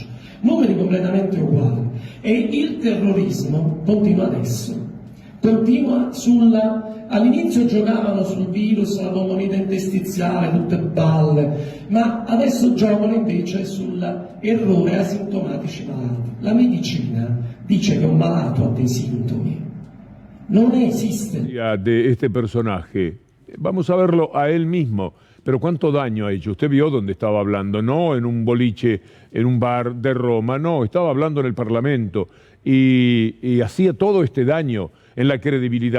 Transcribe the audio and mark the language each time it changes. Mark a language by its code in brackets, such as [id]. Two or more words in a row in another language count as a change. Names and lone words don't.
[it] Numeri completamente uguali. E il terrorismo continua adesso. continua all'inizio giocavano sul virus, la pneumonia interstiziale, tutte balle, ma adesso giocano invece sull'errore asintomatici malati. La medicina dice che un malato ha dei sintomi. [es] No existe. De este personaje, vamos a verlo a él mismo, pero ¿cuánto daño ha hecho? Usted vio dónde estaba hablando, no en un boliche, en un bar de Roma, no, estaba hablando en el Parlamento y hacía todo este daño en la credibilidad.